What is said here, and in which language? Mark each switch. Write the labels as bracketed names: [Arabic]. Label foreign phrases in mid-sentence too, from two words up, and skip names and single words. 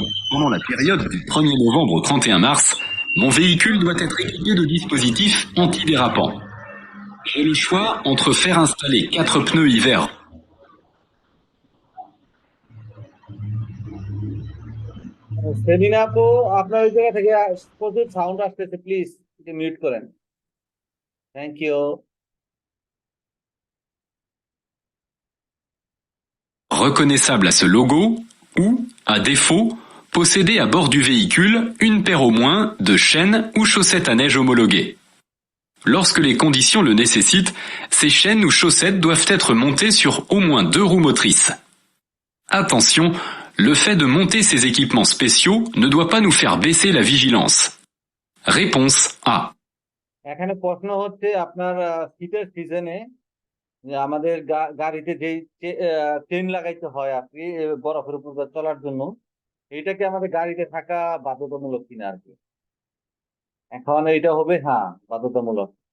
[French] pendant la période du 1er novembre au 31 mars, mon véhicule doit être équipé de dispositifs antidérapants. J'ai le choix entre faire installer 4 pneus hiver. [Bangla] সেলিনা আপু, আপনার ওই জায়গা থেকে প্রচুর সাউন্ড আসতেছে, প্লিজ এটা মিউট করেন। [English] thank you. [French] Reconnaissable à ce logo ou, à défaut, posséder à bord du véhicule une paire au moins de chaînes ou chaussettes à neige homologuées. Lorsque les conditions le nécessitent, ces chaînes ou chaussettes doivent être montées sur au moins 2 roues motrices. Attention, le fait de monter ces équipements spéciaux ne doit pas nous faire baisser la vigilance. Réponse A. [Bangla] এখানে প্রশ্ন হচ্ছে আপনার শীতের সিজনে আমাদের গাড়িতে যে চেন লাগাইতে হয় আর কি বরফের উপর চলার জন্য, এটা কি আমাদের গাড়িতে থাকা বাধ্যতামূলক কিনা আর কি। এখন এটা হবে হ্যাঁ বাধ্যতামূলক।